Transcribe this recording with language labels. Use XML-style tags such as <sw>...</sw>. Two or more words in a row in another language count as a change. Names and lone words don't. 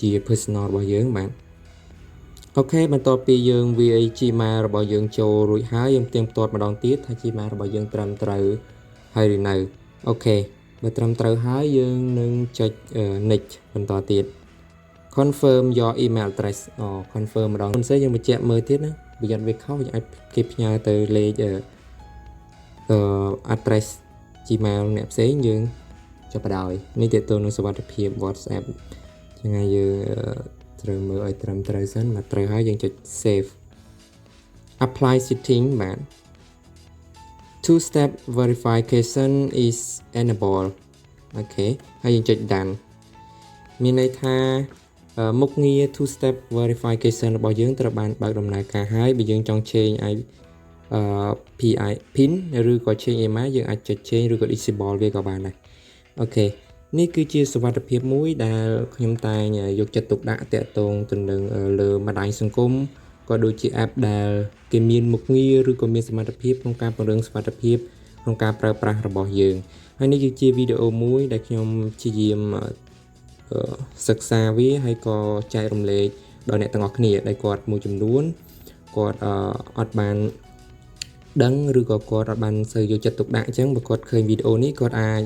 <km>personal របស់យើងបាទអូខេបន្ទាប់ពីយើងវាយ Gmail របស់យើងចូលរួចហើយយើងផ្ទៀងផ្ទាត់ម្ដងទៀតថា Gmail របស់យើងត្រឹមត្រូវហើយឬនៅអូខេបើត្រឹមត្រូវហើយយើងនឹងចុច next បន្តទៀត</km> <en>confirm your email address</en> <km>confirm ម្ដងមិនស្អីយើងបញ្ជាក់មើលទៀតណាបើយ៉ាងវាខុសយើងអាចគេផ្ញើទៅលេខ address Gmail អ្នកផ្សេងយើងចាប់បដ ாய் នេះទាក់ទងនឹងសុវត្ថិភាព WhatsApp ចឹងហើយយើងត្រូវមើលឲ្យត្រឹមត្រូវសិនមកត្រូវហើយយើងចុច</km> <en>save apply setting</en> <km>បាទ</km> <en>two step verification is enabled</en> <km>អូខេហើយយើងចុច done មានន័យថាមុខងារ</km> <en>two step verification</en> <km>របស់យើងត្រូវបានបើកដំណើរការហើយបើយើងចង់ change ឲ្យ PIN ឬក៏</km> <en>change email</en> <km>យើងអាចចុច change ឬក៏ disable វាក៏បានដែរអូខេនេះគឺជាសុវត្ថិភាពមួយដែលខ្ញុំតែងយកចិត្តទុកដាក់តាក់ទងទៅនឹងលើ បណ្ដាញសង្គមក៏ដូចជា app ដែលគេមានមុខងារឬក៏មានសមត្ថភាពក្នុងការពង្រឹងសុវត្ថិភាពក្នុងការប្រើប្រាស់របស់យើងហើយនេះគឺជាវីដេអូមួយដែលខ្ញុំព្យាយាមសិក្សាវាហើយក៏ចែករំលែកដល់អ្នកទាំងអស់គ្នាដែលគាត់មួយចំនួនគាត់អត់បានដឹងឬក៏គាត់អត់បានសូវយកចិត្តទុកដាក់អញ្ចឹងបើគាត់ឃើញវីដេអូនេះគាត់អាច</km>